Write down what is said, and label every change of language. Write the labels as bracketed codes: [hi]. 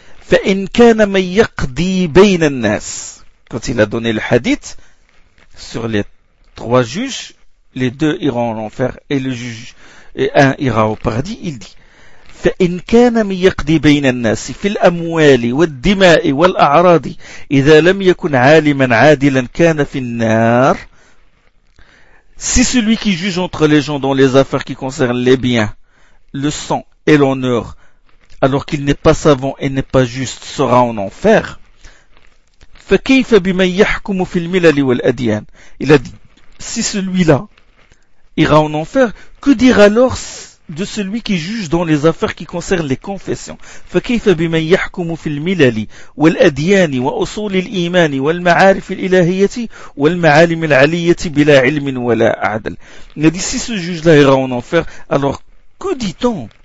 [ar] فَإِنْ كَانَ مَنْ يَقْضِي بَيْنَ النَّاسِ [fr] Quand il a donné le hadith sur les trois juges, les deux iront en enfer et le juge et un ira au paradis, il dit [ar] فإن كان من يقضي بين الناس في الأموال والدماء والأعراض إذا لم يكن عالما عادلا كان في النار. [fr] Si celui qui juge entre les gens dans les affaires qui concernent les biens, le sang et l'honneur, alors qu'il n'est pas savant et n'est pas juste, sera en enfer. [ar] فَكَيْفَ بِمَنْ يَحْكُمُ فِي الْمِلَلِ وَالْأَدْيَانِ [fr] Il a dit, si celui-là ira en enfer, que dire alors de celui qui juge dans les affaires qui concernent les confessions? [ar] فَكَيْفَ بِمَنْ يَحْكُمُ فِي الْمِلَلِ وَالْأَدْيَانِ وَأُصُولِ الْإِيمَانِ وَالْمَعَارِفِ الْإِلَهِيَةِ وَالْمَعَالِمِ الْعَلِيَّةِ بِلَا عِلْمٍ وَلَا عَدْلٍ [fr] Il a dit, si ce juge-là ira en enfer, alors que dit-on?